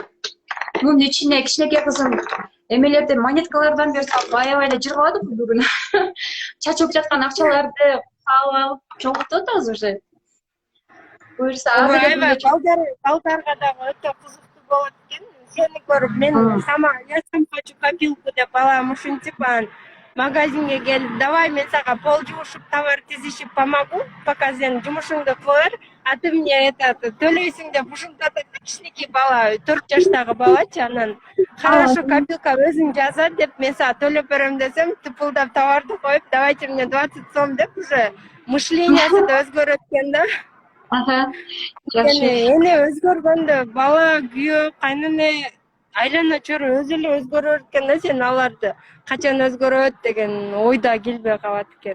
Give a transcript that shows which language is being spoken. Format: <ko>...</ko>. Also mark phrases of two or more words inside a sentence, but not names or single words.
<ky>Мунун ичине кичинекей кызым эмелерди монеткалардан бери салып аябай эле жыргалады бүгүн. Чачылып жаткан акчаларды салып алып чогултуп атабыз уже. Буюрса Аябай балдарга дагы өтө кызыктуу болот экен. Сени көрүп мен</ky> <ru>я сам хочу копилку</ru> <ky>деп балам ушинтип анан магазинге келип, давай мен сага пол жуушуп, товар тизишип</ky> <ru>помогу, пока</ru> <ky>сен жумушуңду кыла бер,</ky> <ru>а ты мне</ru> <ky>төлөйсүң деп ушинтип кичинекей бала, 4 жаштагы балачы, анан</ky> <ru>хорошо копилка</ru> <ky>өзүң жаза деп мен сага төлөп берем десем, тыпылдап товарды коюп,</ky> <ru>давайте мне</ru> <ky>20 сом деп уже мышлениясы да өзгөрөт экен да. Жакшы. Эне өзгөргөндө бала, күйөө, кайнене, айлана чөбүрө өзү эле өзгөрөр экен да, сен аларды качан өзгөрөт деген ойда келбей калат экен.</ky>